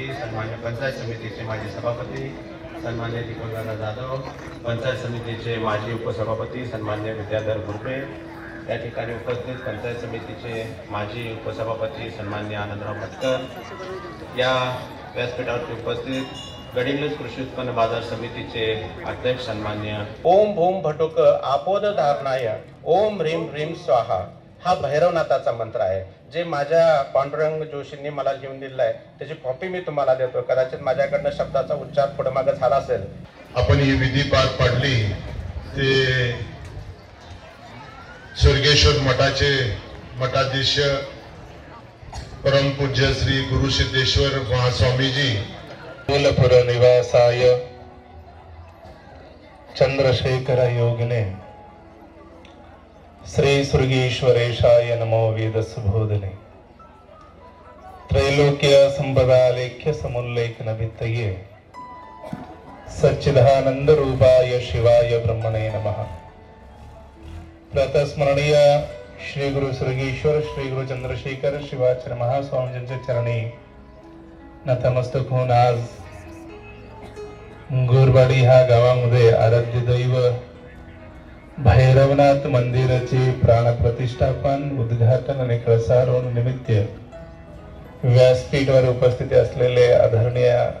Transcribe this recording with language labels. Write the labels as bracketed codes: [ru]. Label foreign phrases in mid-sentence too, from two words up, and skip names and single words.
[mr] सन्मान्य पंचायत समितीचे माजी सभापती सन्मान्य दीपकदादा जाधव, पंचायत समितीचे माजी उपसभापती सन्मान्य विद्याधर गुरबे, या ठिकाणी उपस्थित पंचायत समितीचे माजी उपसभापती सन्मान्य आनंदराव भटकर, या व्यासपीठावरती उपस्थित गडिंग्लज कृषी उत्पन्न बाजार समितीचे अध्यक्ष सन्मान्य [sa] ओम भूम भटुक आपोद धारणाय ओम ह्रीम ह्रीम स्वाहा [mr] हा भैरवनाथाचा मंत्र आहे, जे माझ्या पांडुरंग जोशींनी मला घेऊन दिलेला आहे. त्याची कॉपी मी तुम्हाला देतो. कदाचित माझ्याकडनं शब्दाचा उच्चार पुढे मागे झाला असेल. आपण ही विधी पार पाडली ते सुरगेश्वर मठाचे मठाधीश परमपूज्य श्री गुरु सिद्धेश्वर महास्वामीजी [sa] मूलपुर निवासाय चंद्रशेखर योगिने श्री सुरगेश्वरेशाय नमो वेद सुबोधने त्रैलोक्य संपदा लेख्य समुल्लेखन भित्तये सच्चिदानंद रूपाय शिवाय ब्रह्मणे नमः. [mr] प्रातस्मरणीय श्री गुरु सुरगेश्वर श्री गुरु चंद्रशेखर शिवाचार्य महास्वामींच्या चरणी नतमस्तक होऊन आज गोरवाडी ह्या गावामध्ये आराध्य दैव भैरवनाथ मंदिराचे प्राणप्रतिष्ठापन उद्घाटन आणि कळसारोहण निमित्त व्यासपीठावर उपस्थित असलेले आदरणीय